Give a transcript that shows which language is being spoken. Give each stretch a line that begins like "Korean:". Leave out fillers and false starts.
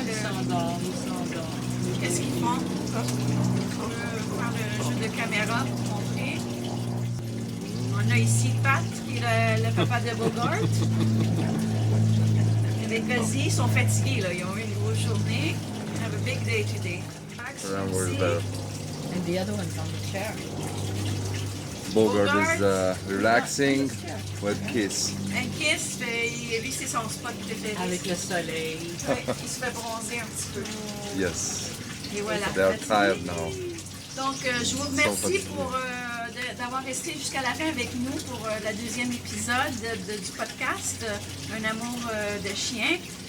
French: Ils s'endorment. Qu'est-ce qu'ils font? On peut faire le jeu de caméra pour montrer. On a ici Pat, qui est le papa de Bogart. Avec Ozzy, ils sont fatigués, là. Ils ont eu une grosse journée.
English: They have a big day today. Rambo is there. And the other one's on the chair. Bogart is relaxing with Kiss.
French: Un Kiss, lui, c'est son spot préféré. Avec le soleil. Ouais, il se fait bronzer un petit peu.
English: Yes.
French: Et voilà.
English: They are tired now.
French: Donc, je vous remercie pour d'avoir resté jusqu'à la fin avec nous pour la deuxième épisode du podcast Un amour de chien.